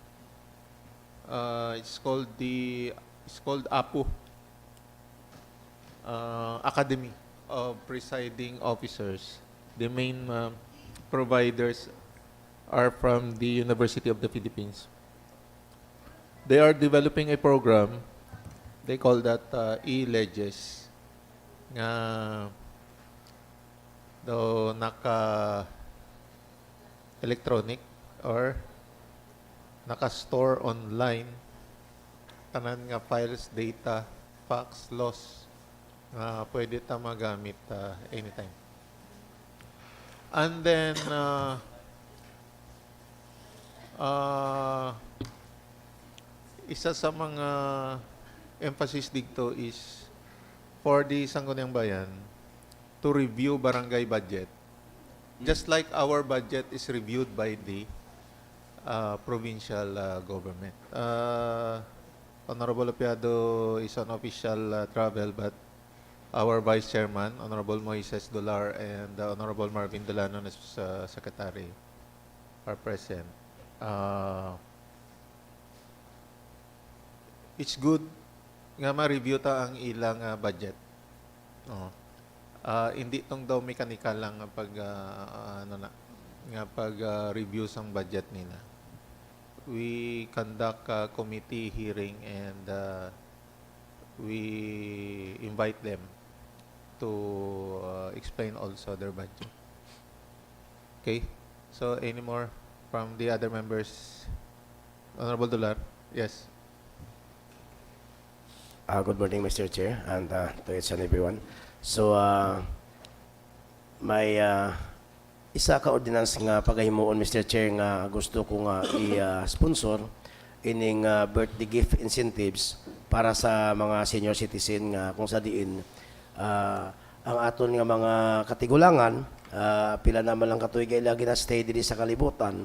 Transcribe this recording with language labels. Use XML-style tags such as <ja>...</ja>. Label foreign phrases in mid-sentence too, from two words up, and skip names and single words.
<en>It's called APU, Academy of Presiding Officers. The main providers are from the University of the Philippines. They are developing a program. They call that e-ledges.</en> <hil>Nga do naka electronic or naka-store online tanan nga files, data, fax, loss nga pwede ta magamit anytime.</hil> <en>And then</en> <hil>isa sa mga</hil> <en>emphasis dito is for the Sangguniang Bayan to review barangay budget. Just like our budget is reviewed by the provincial government. Honorable Apiado is on official travel, but our Vice Chairman, Honorable Moises Dolar, and Honorable Marvin Delano as Secretary are present. It's good</en> <hil>nga ma-review ta ang ilang budget. Hindi tong daw mechanical lang nga pag review sang budget nila.</hil> <en>We conduct a committee hearing and we invite them to explain also their budget. Okay? So, any more from the other members? Honorable Dular? Yes. Good morning, Mr. Chair, and to each and everyone.</en> <hil>So, may isa ka ordinance nga pagahimuon, Mr. Chair, nga gusto ko nga i-sponsor ining</hil> <en>birthday gift incentives</en> <hil>para sa mga</hil> <en>senior citizen</en> <hil>nga kung sa diin ang aton nga mga katigulangan, pila naman lang katuig lagi na stay diri sa kalibutan.</hil>